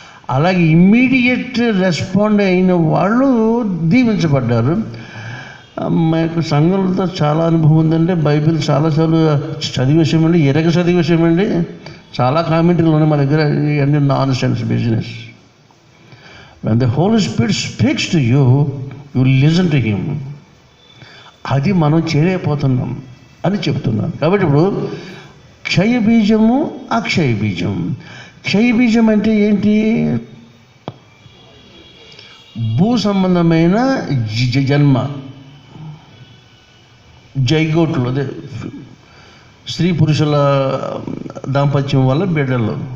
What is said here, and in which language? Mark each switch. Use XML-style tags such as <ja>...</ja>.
<te>అలాగే immediate respond అయిన వాళ్ళు దీవించబడ్డారు. మాకు సంఘంతో చాలా అనుభవం ఉందండి. బైబిల్ చాలాసార్లు చదివేసామండి, చదివేసామండి. చాలా కామెంటరీలు ఉన్నాయి మా దగ్గర. అన్ని</te> <en>Nonsense business. when the Holy Spirit speaks to you, you listen to him.</en> <te>అది మనం చేయలేకపోతున్నాం అని చెప్తున్నాను. కాబట్టి ఇప్పుడు క్షయ బీజము, అక్షయ బీజం. క్షయ బీజం అంటే ఏంటి? భూ సంబంధమైన జన్మ, జైగోట్లు, అదే స్త్రీ పురుషుల దాంపత్యం వల్ల బిడ్డలు.</te>